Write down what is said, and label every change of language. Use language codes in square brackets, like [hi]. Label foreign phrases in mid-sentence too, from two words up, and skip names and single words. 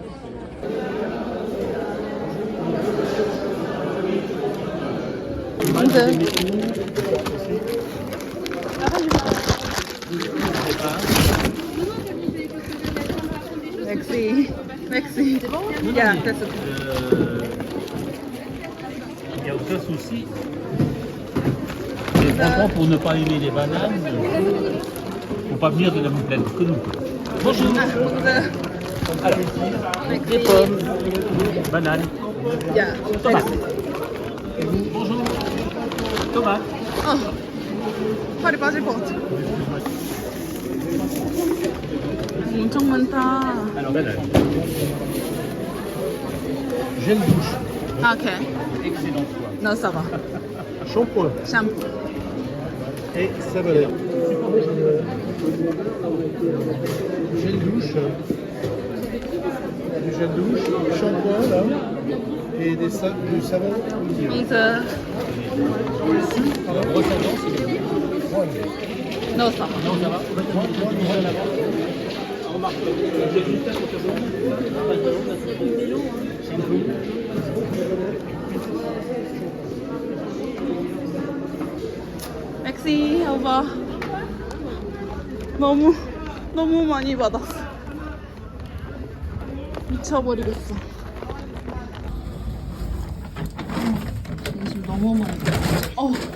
[ko] 언제? [fr] Merci. [en] Yeah, that's okay. [fr] Il n'y a aucun souci. Mais franchement, pour ne pas aimer les bananes, faut pas venir de la même planète que nous. Bonjour. Alors, des pommes, bananes, [en] Yeah. [fr] tomates. Bonjour. Tomates. [ko] 팔이 빠질 것 같아. 엄청 많다. [fr] Alors, bananes. Gel douche. [ko] 아, 오케이. [fr] Excellent choix. No, ça va. Shampoing. [ko] 샴푸. [fr] Et savonnette. Gel douche. Du gel douche, du shampoing là, et du savon olive. [ko] 봉투. [fr] Alors, brosse à dents, c'est bien. No, ça va. Non, ça va. Moi, rien à voir. Remarque, j'ai juste à côté de [ko] 맥시, 오빠. 너무 많이 받았어. 미쳐버리겠어. 지금 너무 많이 받았어.